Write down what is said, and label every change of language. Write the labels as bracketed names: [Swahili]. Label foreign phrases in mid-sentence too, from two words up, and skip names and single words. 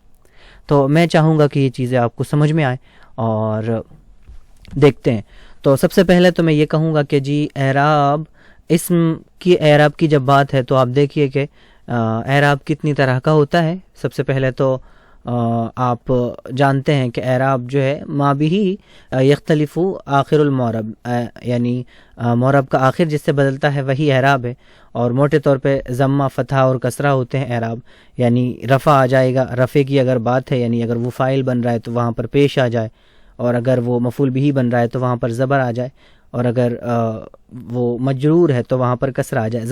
[Urdu] تو میں چاہوں گا کہ یہ چیزیں آپ کو سمجھ میں آئیں اور دیکھتے ہیں۔ تو سب سے پہلے تو میں یہ کہوں گا کہ جی اعراب، اسم کی اعراب کی جب بات ہے تو آپ دیکھیے کہ اعراب کتنی طرح کا ہوتا ہے۔ سب سے پہلے تو آپ جانتے ہیں کہ اعراب جو ہے [Arabic] ما به یختلف آخر المعرب، [Urdu] یعنی معرب کا آخر جس سے بدلتا ہے وہی اعراب ہے، اور موٹے طور پہ ضمہ، فتحہ اور کسرہ ہوتے ہیں اعراب، یعنی رفع آ جائے گا، رفع کی اگر بات ہے یعنی اگر وہ فاعل بن رہا ہے تو وہاں پر پیش آ جائے، اور اگر وہ مفعول بھی بن رہا ہے تو وہاں پر زبر آ جائے، اور اگر وہ مجرور ہے تو وہاں پر کسرہ آ جائے۔